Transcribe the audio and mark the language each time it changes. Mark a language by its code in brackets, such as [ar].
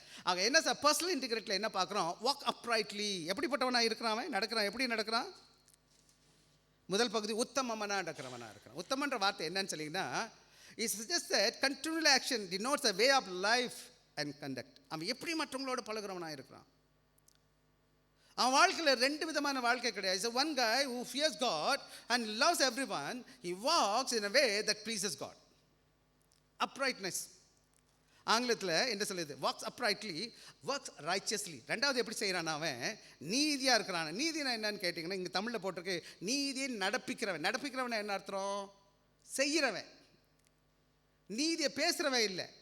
[ta] ஆக என்ன sir personal இன்டெகிரிட்டியில் என்ன பார்க்குறோம், [en] walk uprightly, [ta] எப்படிப்பட்டவனாக இருக்கிறான், அவன் நடக்கிறான், எப்படி நடக்கிறான். முதல் பகுதி உத்தமனாக நடக்கிறவனாக இருக்கிறான். உத்தமன்ற வார்த்தை என்னன்னு சொல்லிங்கன்னா, [en] It's just that continual action denotes a way of life and conduct. [ta] அவன் எப்படி மற்றவங்களோட பழகிறவனாக இருக்கிறான். அவன் வாழ்க்கையில் 2 விதமான வாழ்க்கை கிடையாது. [en] It's one guy who fears God and loves everyone. He walks in a way that pleases God. Uprightness. [ta] ஆங்கிலத்தில் என்ன சொல்லுது, [en] Walks uprightly, works righteously. [ta] 2வது எப்படி செய்கிறான், அவன் நீதியாக இருக்கிறான். நீதினா என்னன்னு கேட்டிங்கன்னா, இங்கே தமிழில் போட்டிருக்கு நீதியை நடப்பிக்கிறவன். நடப்பிக்கிறவன் என்ன அர்த்தம், செய்கிறவன். நீதியை பேசுகிறவன் இல்லை.